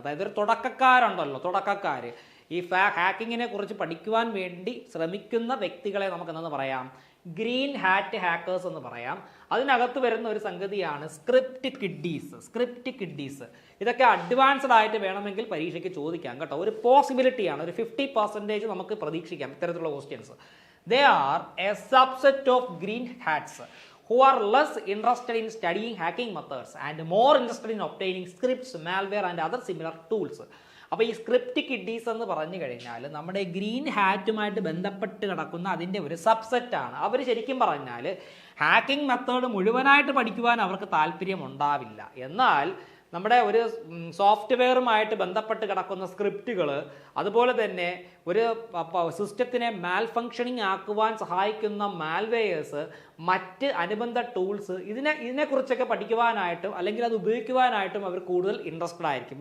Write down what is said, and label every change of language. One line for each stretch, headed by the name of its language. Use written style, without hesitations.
Malayalam: അതായത് ഒരു തുടക്കക്കാർ ഈ ഹാക്കിങ്ങിനെ കുറിച്ച് പഠിക്കുവാൻ വേണ്ടി ശ്രമിക്കുന്ന വ്യക്തികളെ നമുക്ക് എന്തെന്ന് പറയാം, ഗ്രീൻ ഹാറ്റ് ഹാക്കേഴ്സ് എന്ന് പറയാം. അതിനകത്ത് വരുന്ന ഒരു സംഗതിയാണ് സ്ക്രിപ്റ്റ് കിഡ്ഡീസ്. ഇതൊക്കെ അഡ്വാൻസ്ഡ് ആയിട്ട് വേണമെങ്കിൽ പരീക്ഷയ്ക്ക് ചോദിക്കാം കേട്ടോ. ഒരു പോസിബിലിറ്റിയാണ്, ഒരു 50% നമുക്ക് പ്രതീക്ഷിക്കാം ഇത്തരത്തിലുള്ള questions.
English: They are a subset of green hats who are less interested in studying hacking methods and more interested in obtaining scripts, malware and other similar tools.
Malayalam: അപ്പോൾ ഈ സ്ക്രിപ്റ്റ് കിഡീസ് എന്ന് പറഞ്ഞു കഴിഞ്ഞാൽ നമ്മുടെ ഗ്രീൻ ഹാറ്റുമായിട്ട് ബന്ധപ്പെട്ട് കിടക്കുന്ന അതിൻ്റെ ഒരു സബ്സെറ്റാണ്. അവർ ശരിക്കും പറഞ്ഞാൽ ഹാക്കിംഗ് മെത്തേഡ് മുഴുവനായിട്ട് പഠിക്കുവാൻ അവർക്ക് താല്പര്യം ഉണ്ടാവില്ല. എന്നാൽ നമ്മുടെ ഒരു സോഫ്റ്റ്വെയറുമായിട്ട് ബന്ധപ്പെട്ട് കിടക്കുന്ന സ്ക്രിപ്റ്റുകൾ, അതുപോലെ തന്നെ ഒരു സിസ്റ്റത്തിനെ മാൽ ഫങ്ഷനിങ് ആക്കുവാൻ സഹായിക്കുന്ന മാൽവെയേഴ്സ്, മറ്റ് അനുബന്ധ ടൂൾസ്, ഇതിനെക്കുറിച്ചൊക്കെ പഠിക്കുവാനായിട്ടും അല്ലെങ്കിൽ അത് ഉപയോഗിക്കുവാനായിട്ടും അവർ കൂടുതൽ ഇൻട്രസ്റ്റഡ് ആയിരിക്കും.